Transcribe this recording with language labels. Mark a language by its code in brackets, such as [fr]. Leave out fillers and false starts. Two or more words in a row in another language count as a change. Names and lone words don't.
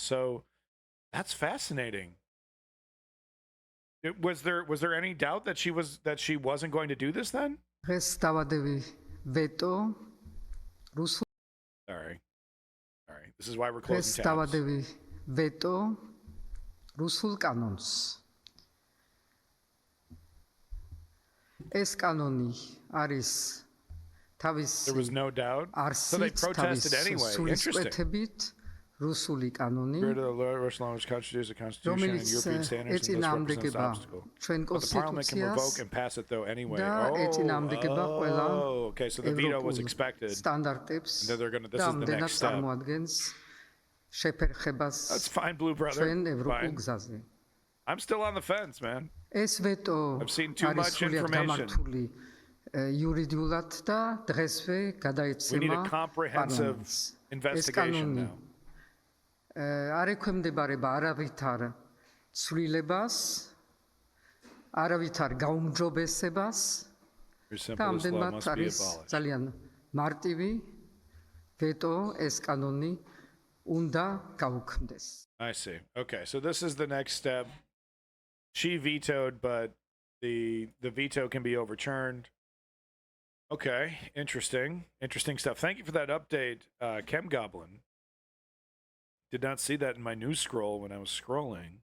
[en] So that's fascinating. Was there any doubt that she wasn't going to do this then? veto Sorry. This is why we're closing tabs. [ka] veto რუსულ კანონს. ეს კანონი არის თავის [en] There was no doubt. So they [ka] არსით [en] protested anyway. Interesting. [ka] სულისკვეთებით რუსული კანონი, [en] Spirit of the Russian language constitutes the Constitution and European standards, and thus represents an obstacle. [ka] ჩვენ [en] But the Parliament can revoke [ka] კონსტიტუციას [en] and pass it though anyway. [ka] და ეწინაამდეგება ყველა [en] Okay, so the veto was expected. [ka] სტანდარტებს [en] And they're gonna. This [ka] და [en] is the [ka] ამდენად [en] next step. [ka] წარმოადგენს შეფერხებას [en] That's fine, Blue Brother. [ka] ჩვენ ევროპულ [en] Fine. [ka] გზაზე. [en] I'm still on the fence, man. [ka] ეს ვეტო [en] I've seen too [ka] არის [en] much [ka] სრულიად [en] information. [ka] გამართული იურიდიულად და დღესვე [en] We need [ka] გადაეცემა [en] a comprehensive [ka] პარლამენტს. ეს [en] investigation [ka] კანონი [en] now. [ka] არ ექვემდებარება არავითარ ცვლილებას, არავითარ გაუმჯობესებას [en] Your [ka] და [en] simplest law [ka] ამდენად [en] must be [ka] არის [en] abolished. [ka] ძალიან მარტივი ვეტო ეს კანონი უნდა გაუქმდეს. [en] I see. Okay, so this is the next step. She vetoed, but the veto can be overturned. Okay, interesting stuff. Thank you for that update, Chem Goblin. Did not see that in my news scroll when I was scrolling.